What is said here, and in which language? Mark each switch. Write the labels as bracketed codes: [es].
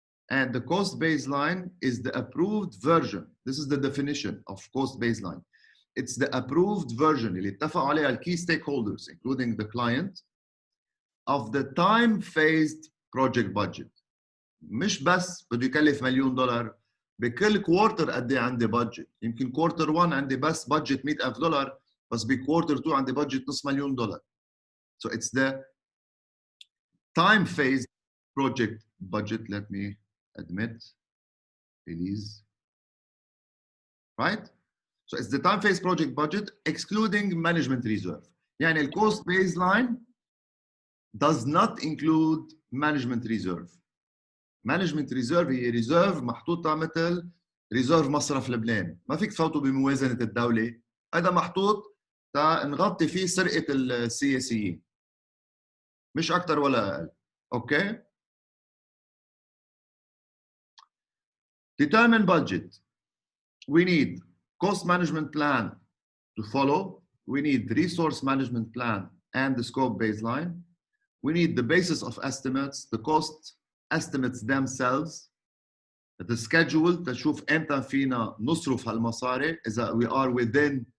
[en] And the cost baseline is the approved version. This is the definition of cost baseline. It's the approved version [ar] اللي اتفقوا عليها [en] key stakeholders, including the client, of the time-phased project budget. [ar] مش بس بده يكلف $1,000,000 بكل كوارتر قد ايه عندي بادجت. يمكن كوارتر 1 عندي بس بادجت $100,000 بس بكوارتر 2 عندي بادجت $500,000. [en] So it's the time phased project budget. Let me admit, please. Right? So it's the time phased project budget excluding management reserve. يعني the cost baseline does not include management reserve. [ar] Management reserve هي ريزيرف محطوطة مثل ريزيرف مصرف لبنان، ما فيك تفوتوا بموازنة الدولة، هذا محطوط تا نغطي فيه سرقة السياسيين، مش أكتر ولا أقل. [en] Okay? Determine budget. We need cost management plan to follow. We need resource management plan and the scope baseline. We need the basis of estimates, the cost estimates themselves, the schedule [ar] تشوف امتى فينا نصرف هالمصاري اذا [en] we are within